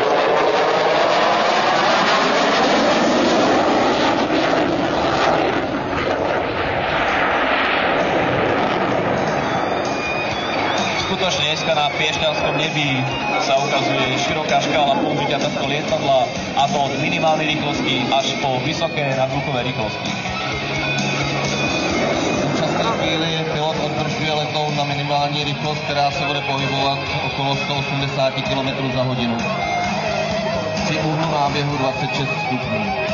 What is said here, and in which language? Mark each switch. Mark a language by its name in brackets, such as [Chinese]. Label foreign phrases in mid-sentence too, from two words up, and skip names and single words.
[Slovak] skutočne dneska na Piešťanskom nebi sa ukazuje široká škála použitia tohto lietadla, a to od minimálnej rýchlosti až po vysoké nadvzduchové rýchlosti. [Czech] V současné chvíli pilot odbržuje letoun na minimální rychlost, která se bude pohybovat okolo 180 km za hodinu. Při úhlu náběhu 26 stupňů.